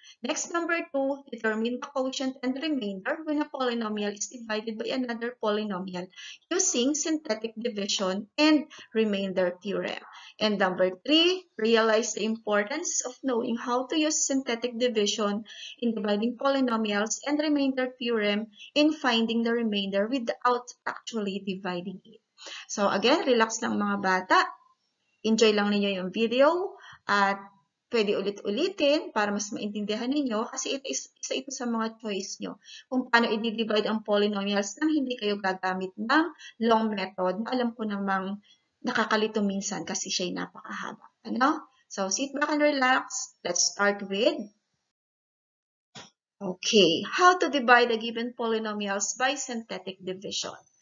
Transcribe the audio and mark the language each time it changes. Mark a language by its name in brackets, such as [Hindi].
[English] Next, number 2, determine the quotient and remainder when a polynomial is divided by another polynomial using synthetic division and remainder theorem. And number 3, realize the importance of knowing how to use synthetic division in dividing polynomials and remainder theorem in finding the remainder without actually dividing it. [Filipino] So again, relax lang mga bata. Enjoy lang ninyo yung video at pwede ulit-ulitin para mas maintindihan ninyo kasi isa ito sa mga choice nyo kung paano i-divide ang polynomials nang hindi kayo gagamit ng long method na alam ko namang nakakalito minsan kasi siya'y napakahaba. [English] Ano? So, sit back and relax. Let's start with how to divide the given polynomials by synthetic division.